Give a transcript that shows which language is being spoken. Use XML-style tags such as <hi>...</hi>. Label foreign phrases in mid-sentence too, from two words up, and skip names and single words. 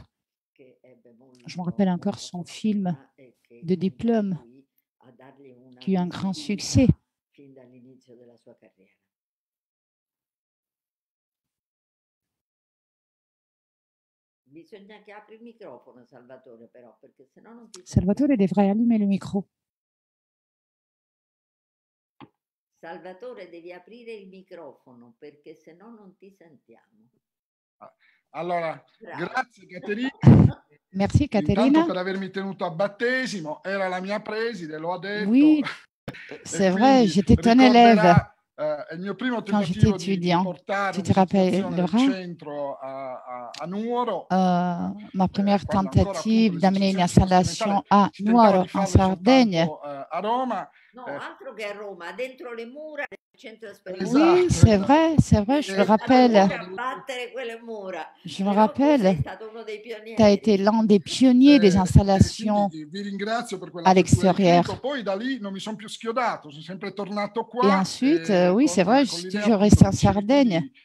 <fr>Je me rappelle encore son film de diplôme qui a eu un grand succès. Salvatore devrait allumer le micro.</fr> <it>Salvatore, devi aprire il microfono perché se no non ti sentiamo. Allora, grazie Caterina.</it> <fr>Merci Caterina.</fr> <it>Intanto per avermi tenuto a battesimo, era la mia preside, lo ha detto.</it> <fr>Oui, c'est vrai, j'étais ton élève quand j'étais étudiant. Tu te rappelleras ma première tentative d'amener une installation à Nuoro, en Sardaigne.</fr> <it>No, altro che a Roma, dentro le mura del centro sperimentale.</it> <fr>Oui, c'est vrai, je me rappelle. Je me rappelle, tu as été l'un des pionniers des installations à l'extérieur. Et ensuite, oui, c'est vrai, je suis toujours resté en Sardaigne.</fr>